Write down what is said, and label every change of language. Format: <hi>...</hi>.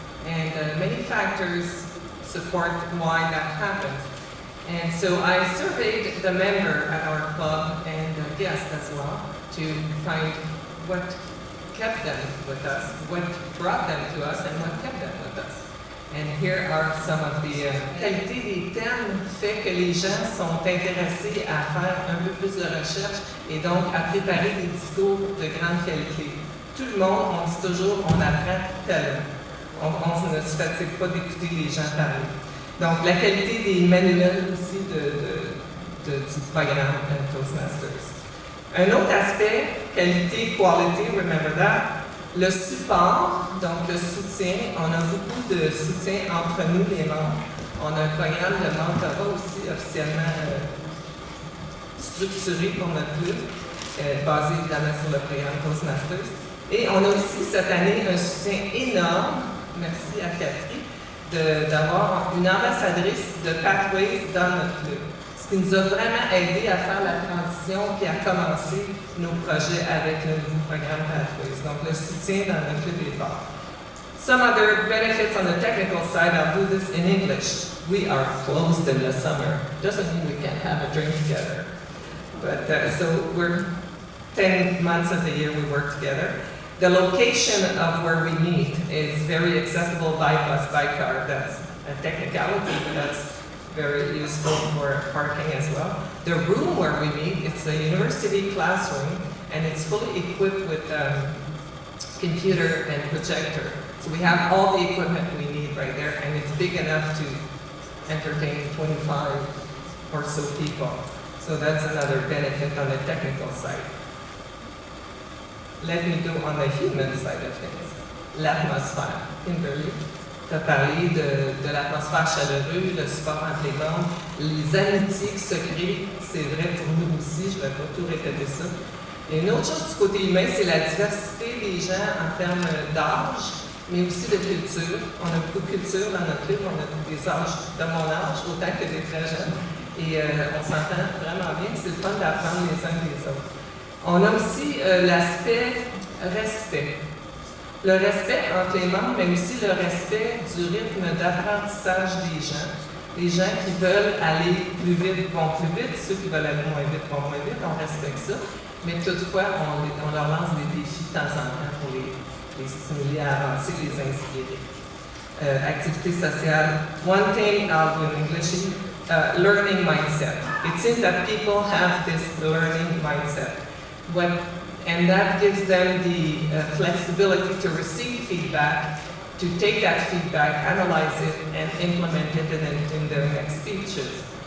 <en>And many factors support why that happened. And so I surveyed the member at our club and guests as well to find what kept them with us, what brought them to us, and what kept them with us. And here are some of the</en> <fr>qualité des termes fait que les gens sont intéressés à faire un peu plus de recherche et donc à préparer des discours de grande qualité. Tout le monde, on dit toujours, on apprend tellement. On ne se fatigue pas d'écouter les gens parler. Donc la qualité des manuels aussi du programme Toastmasters. Un autre aspect, qualité,</fr> <en>quality, remember that.</en> <fr>Le support, donc le soutien, on a beaucoup de soutien entre nous les membres. On a un programme de mentorat aussi officiellement structuré pour notre club, basé évidemment sur le programme Toastmasters. Et on a aussi cette année un soutien énorme, merci à Catherine, d'avoir une ambassadrice de Pathways dans notre club. Ce qui nous a vraiment aidé à faire la transition et à commencer nos projets avec le nouveau programme Pathways. Donc le soutien dans notre club est fort.</fr> <en>Some other benefits on the technical side, I'll do this in English. We are closed in the summer. Doesn't mean we can't have a drink together. But so we're 10 months of the year we work together. The location of where we meet is very accessible by bus, by car. That's a technicality, but that's very useful for parking as well. The room where we meet, it's a university classroom, and it's fully equipped with computer and projector. So we have all the equipment we need right there, and it's big enough to entertain 25 or so people. So that's another benefit on the technical side. Let me go on the human side of things.</en> <fr>L'atmosphère. Kimberly, tu as parlé de l'atmosphère chaleureuse, le support entre les membres, les amitiés qui se créent, c'est vrai pour nous aussi, je ne vais pas tout répéter ça. Et une autre chose du côté humain, c'est la diversité des gens en termes d'âge mais aussi de culture. On a beaucoup de culture dans notre livre, on a des âges de mon âge, autant que des très jeunes, et on s'entend vraiment bien, c'est le fun d'apprendre les uns des autres. On a aussi l'aspect respect. Le respect entre les membres, mais aussi le respect du rythme d'apprentissage des gens. Les gens qui veulent aller plus vite vont plus vite, ceux qui veulent aller moins vite vont moins vite, on respecte ça. Mais toutefois, on leur lance des défis de temps en temps pour les stimuler à avancer, les inspirer. Activité sociale.</fr> <en>One thing I'll do in English, learning mindset. It seems that people have this learning mindset. And that gives them the flexibility to receive feedback, to take that feedback, analyze it, and implement it in their next speeches.</en>